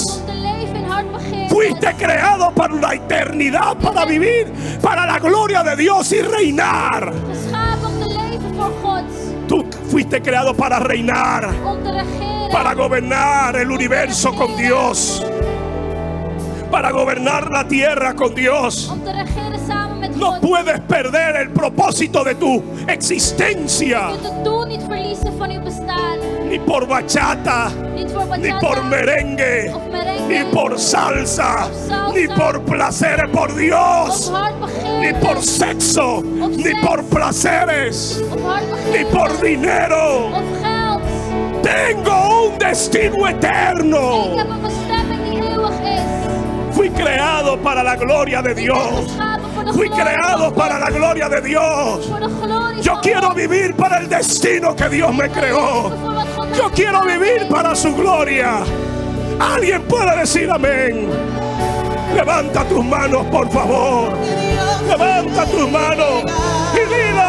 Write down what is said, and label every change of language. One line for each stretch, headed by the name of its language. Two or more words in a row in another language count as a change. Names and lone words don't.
Dutch: Om te leven in hartbegeerte.
Spanish: Fuiste creado para la eternidad, para vivir para la gloria de Dios y reinar.
Dutch: Geschapen om te leven voor God.
Spanish: Tú fuiste creado para reinar,
Dutch: Om te regeren.
Spanish: para gobernar el universo con Dios, para gobernar la tierra con Dios.
Dutch: Om te regeren samen met
Spanish: No
Dutch: God.
Spanish: puedes perder el propósito de tu existencia,
Dutch: Je kunt het doel niet verliezen van uw bestaan.
Spanish: ni por bachata,
Dutch: Niet voor
Spanish: ni
Dutch: bachata.
Spanish: por merengue,
Dutch: Of merengue.
Spanish: ni por salsa,
Dutch: Of salsa.
Spanish: ni por placeres por
Dutch: Of
Spanish: Dios,
Dutch: hartbegeerte.
Spanish: ni por sexo, ni por placeres,
Dutch: Of
Spanish: ni
Dutch: hartbegeerte.
Spanish: por dinero.
Dutch: Of geld.
Spanish: Tengo un destino
Dutch: Ik
Spanish: eterno.
Dutch: heb een bestemming die eeuwig is.
Spanish: Fui creado para la gloria de
Dutch: Ik ben
Spanish: Dios.
Dutch: geschapen voor de
Spanish: Fui
Dutch: glorie
Spanish: creado
Dutch: van
Spanish: para
Dutch: God.
Spanish: la gloria de Dios.
Dutch: Voor de glorie
Spanish: Yo
Dutch: van
Spanish: quiero
Dutch: God.
Spanish: vivir para el destino que Dios me creó.
Dutch: Voor wat God mij
Spanish: Yo quiero
Dutch: gemaakt
Spanish: vivir
Dutch: heeft.
Spanish: para su gloria. Alguien puede decir amén. Levanta tus manos, por favor. Levanta tus manos y di